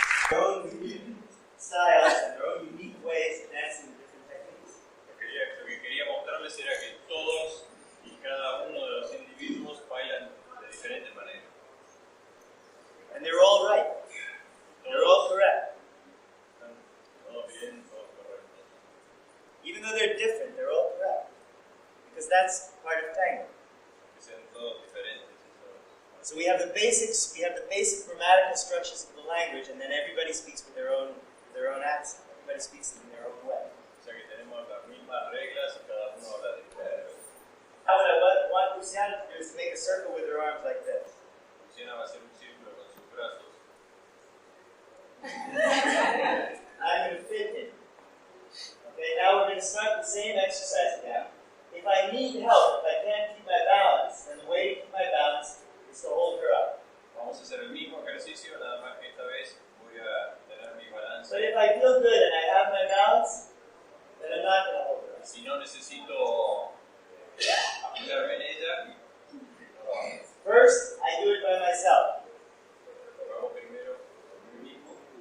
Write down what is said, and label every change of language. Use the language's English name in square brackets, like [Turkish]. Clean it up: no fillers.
[English] Their own unique styles and their own unique ways of dancing with different techniques. [Spanish] Lo que quería mostrarles era que todos y cada uno de los individuos bailan de diferentes maneras. [English] And they're all right. They're all correct. [Spanish] Están todos bien, todos correctos. [English] Even though they're different, they're all correct. Because that's part of tango. [Spanish] Que sean todos diferentes. [English] So we have the basic grammatical structures of the language, and then everybody speaks with their own accent. Everybody speaks in their own way. [Spanish] O sea que tenemos las mismas reglas y cada uno habla diferente. [English] How would I want Luciana to do is to make a circle with her arms like this. [Spanish] Luciana va a hacer un círculo con sus brazos. [English] I'm going to fit in. Okay, now we're going to start the same exercise again. If I need help, if I can't keep my balance, then the way to keep my balance is to hold her up. [Spanish] Vamos a hacer el mismo ejercicio, nada más que esta vez voy a tener mi balance. [English] But if I feel good and I have my balance, then I'm not going to hold her up. [Spanish] Si no necesito apoyarme en ella, no lo hago. [English] First, I do it by myself. [Spanish] Lo hago primero por mí mismo.